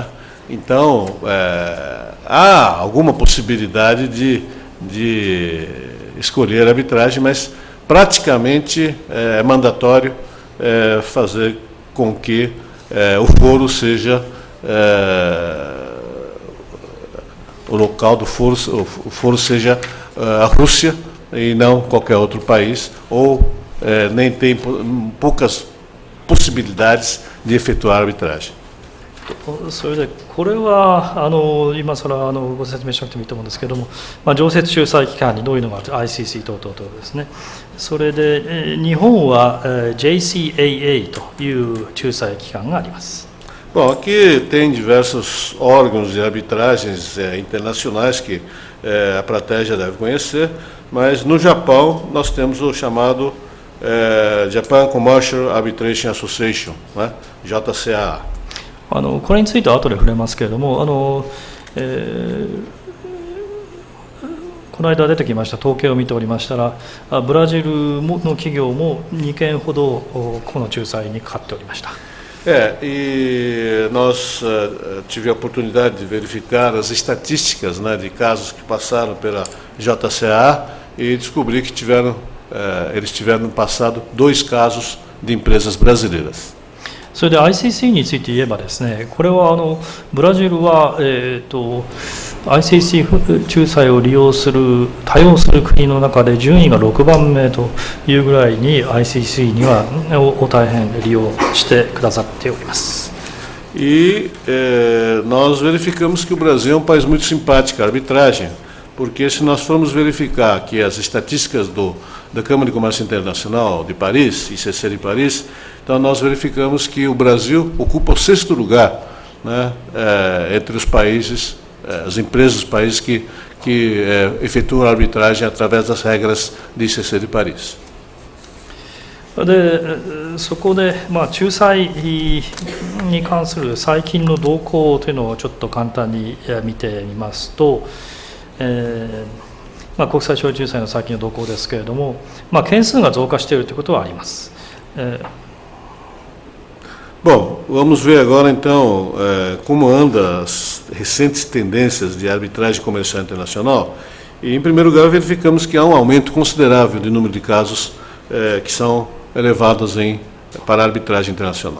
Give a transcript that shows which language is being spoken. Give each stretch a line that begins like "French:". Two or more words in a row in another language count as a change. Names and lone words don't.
Portuguese: Então, há alguma possibilidade de escolher a arbitragem, mas praticamente é mandatório fazer com que o foro seja o local do foro, o foro seja a Rússia e não qualquer outro país, ou nem tem poucas possibilidades de efetuar a arbitragem.
Japanese: それでこれは今更ご説明しなくてもいいと思うんですけれども、常設仲裁機関にどういうのがある ICC 等々ですね。それで日本は JCAA という仲裁機関があります。
Portuguese: Bom, aqui tem diversos órgãos de arbitragens internacionais que a Pratégia deve conhecer, mas no Japão nós temos o chamado Japan Commercial Arbitration Association, né? JCAA.
Japanese: これについては後で触れますけれども、この間出てきました統計を見ておりましたら、ブラジルの企業も2件ほどこの仲裁にかかっておりました。
Portuguese: E nós tive a oportunidade de verificar as estatísticas, né, de casos que passaram pela JCA e descobri que eles tiveram no passado 2 casos de empresas brasileiras.
Japanese: それで ICC について言えばですね、これはブラジルは、ICC 仲裁を利用する多用する国の中で順位が6番目というぐらいに ICC には大変利用してくださっております。
Portuguese: E nós verificamos que o Brasil é um país muito simpático à arbitragem, porque se nós formos verificar aqui as estatísticas da Câmara de Comércio Internacional de Paris, ICC de Paris, então nós verificamos que o Brasil ocupa o 6º lugar, né, entre os países, as empresas dos países que efetuam a arbitragem através das regras de ICC de Paris.
Japanese: でそこで、仲裁に関する最近の動向というのをちょっと簡単に見てみますと、国際勝利仲裁の最近の動向ですけれども、件数が増加しているということはあります。
Portuguese: Bom, vamos ver agora então como andam as recentes tendências de arbitragem comercial internacional. E, em primeiro lugar, verificamos que há um aumento considerável do número de casos que são levados para a arbitragem internacional.